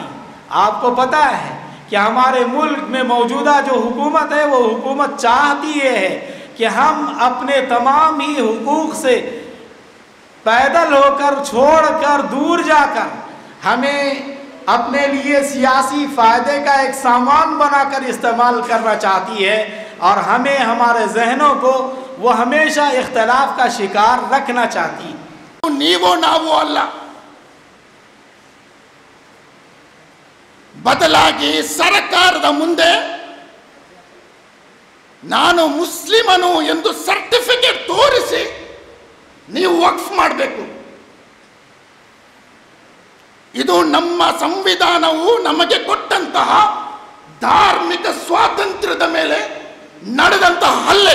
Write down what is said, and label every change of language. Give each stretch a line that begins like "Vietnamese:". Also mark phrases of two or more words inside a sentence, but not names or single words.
Urdu: آپ کو پتہ ہے کہ ہمارے ملک میں موجودہ جو حکومت ہے وہ حکومت چاہتی ہے کہ ہم اپنے تمام ہی حقوق سے پیدل ہو کر چھوڑ کر دور جا کر ہمیں اپنے لیے سیاسی فائدے کا ایک سامان بنا کر استعمال کرنا چاہتی ہے، اور ہمیں ہمارے ذہنوں کو وہ ہمیشہ اختلاف کا شکار رکھنا چاہتی ہے۔ نیوو ناوو
Kannada: ಅಲ್ಲ, ಬದಲಾಗಿ ಸರ್ಕಾರದ ಮುಂದೆ ನಾನು ಮುಸ್ಲಿಮನು ಎಂದು ಸರ್ಟಿಫಿಕೇಟ್ ತೋರಿಸಿ ನೀವು ವಕ್ಫ್ ಮಾಡಬೇಕು. ಇದು ನಮ್ಮ ಸಂವಿಧಾನವು ನಮಗೆ ಕೊಟ್ಟಂತಹ ಧಾರ್ಮಿಕ ಸ್ವಾತಂತ್ರ್ಯದ ಮೇಲೆ ನಡೆದಂತಹ ಹಲ್ಲೆ.